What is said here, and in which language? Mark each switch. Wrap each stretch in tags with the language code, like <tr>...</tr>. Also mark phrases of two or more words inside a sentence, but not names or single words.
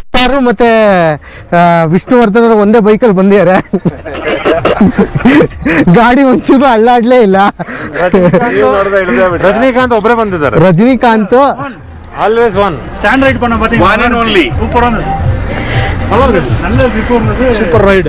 <kn>ಸರ್ ಮತ್ತೆ ವಿಷ್ಣುವರ್ಧನ್ ಅವರು ಒಂದೇ ಬೈಕಲ್ಲಿ ಬಂದಿದ್ದಾರೆ. ಗಾಡಿ ಒಂಚೂರು ಅಳ್ಳಾಡ್ಲೇ ಇಲ್ಲ. ರಜನಿಕಾಂತ್ ಒಬ್ಬರೇ ಬಂದಿದ್ದಾರೆ. ರಜನಿಕಾಂತ್</kn> <en>Always one stand ride</en> <ta>பண்ண பாத்தீங்க.</ta> <en>one and only</en> <ta>சூப்பரான நல்ல ரிப்போர்ட் இருந்தது.</ta> <en>Super ride.</en>